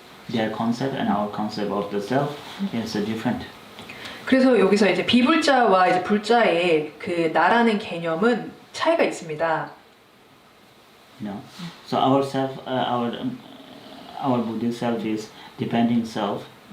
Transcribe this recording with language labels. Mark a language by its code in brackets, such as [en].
[en] Their concept and our concept of the self is different. [ko] 그래서 여기서 이제 비불자와 이제 불자의 그 나라는 개념은 차이가 있습니다. [en] You know, so our self, our Buddhist self is depending self.